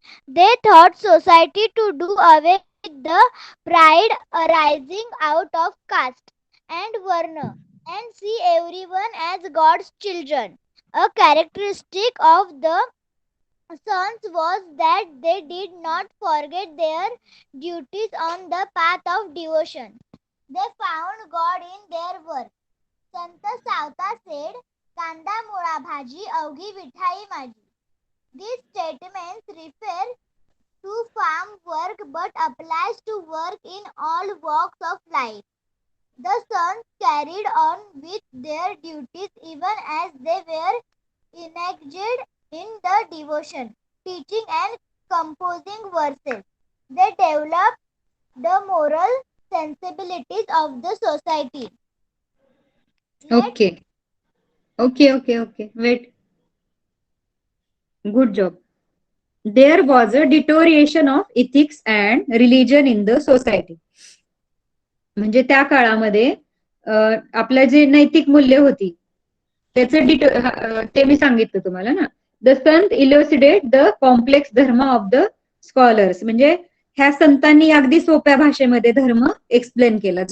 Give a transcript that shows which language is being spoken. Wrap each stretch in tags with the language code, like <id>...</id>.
<en>They taught society to do away with the pride arising out of caste and varna and see everyone as God's children. A characteristic of the sons was that they did not forget their duties on the path of devotion. They found God in their work. Sant Savta said,</en> <mr>"Kanda मुळा भाजी अवघी विठाई माझी."</mr> <en>These statements refer to farm work but applies to work in all walks of life. The sons carried on with their duties even as they were engaged in the devotion, teaching and composing verses. They developed the moral sensibilities of the society. Okay. Okay. Wait. Good job. There was a deterioration of ethics and religion in the society.</en> <mr>म्हणजे त्या काळामध्ये आपलं जे नैतिक मूल्य होती त्याचं ते मी सांगितलं तुम्हाला ना.</mr> <en>The sant elucidate the complex dharma of the scholars.</en> <mr>म्हणजे ह्या संतांनी अगदी सोप्या भाषेमध्ये धर्म एक्सप्लेन केला.</mr>